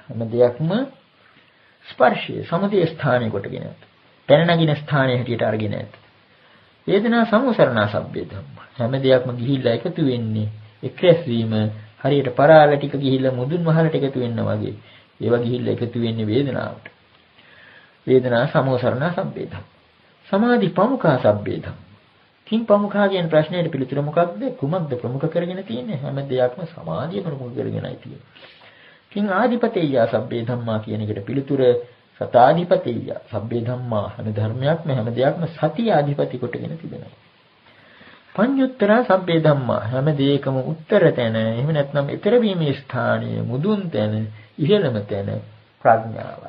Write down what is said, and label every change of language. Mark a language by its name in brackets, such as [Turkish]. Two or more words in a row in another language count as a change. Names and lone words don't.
[Sinhala] හැම දෙයක්ම ස්පර්ශය සමුදය ස්ථානයේ කොටගෙන ඇත. පැන නගින ස්ථානයේ හැටියට අරගෙන ඇත. [Pali] වේදනා සමුසරණා සබ්බේ ධම්මා. [Sinhala] හැම දෙයක්ම ගිහිල්ලා එකතු වෙන්නේ එක්රැස් වීම හරියට පරාල ටික ගිහිල්ලා මුදුන් වහලට එකතු වෙනවා වගේ. ඒවා ගිහිල්ලා එකතු වෙන්නේ වේදනාවට. [Pali] වේදනා සමුසරණා සබ්බේ ධම්මා. සමාධි පමුඛා සබ්බේ ධම්මා. කිං පමුඛා [Sinhala] කියන ප්‍රශ්නයට පිළිතුර මොකක්ද? කුමක්ද ප්‍රමුඛ කරගෙන තියෙන්නේ? හැම දෙයක්ම සමාධිය ප්‍රමුඛ කරගෙනයි තියෙන්නේ. [Pali] කිං ආධිපතේය සබ්බේ ධම්මා [Sinhala] කියන එකට පිළිතුර [Pali] සතාධිපතේය සබ්බේ ධම්මා [Sinhala] හැම ධර්මයක්ම හැම දෙයක්ම සතිය ආධිපති කොටගෙන තිබෙනවා. [Pali] පඤ්ඤුත්තරා සබ්බේ ධම්මා [Sinhala] හැම දෙයකම උත්තර තැන එහෙම නැත්නම් ඊතර වීමේ ස්ථානීය මුදුන් තැන ඉහළම තැන ප්‍රඥාවයි.